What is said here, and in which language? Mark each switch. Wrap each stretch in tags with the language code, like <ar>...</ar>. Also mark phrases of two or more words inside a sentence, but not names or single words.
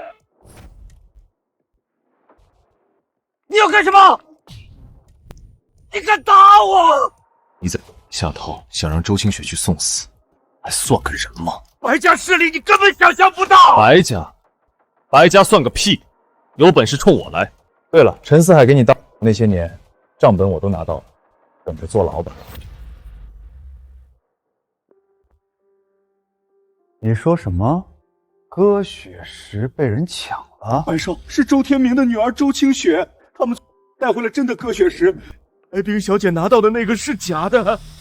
<zh>你要幹什麼？你敢打我？你在下套想讓周清雪去送死，還算個人嗎？白家勢力你根本想象不到。白家算個屁，有本事衝我來。對了，陳思海給你當那些年，賬本我都拿到了，等着坐牢吧。你說什麼？歌雪石被人搶了？白少，是周天明的女兒周清雪，他們帶回了真的歌雪石，白冰小姐拿到的那個是假的。</zh>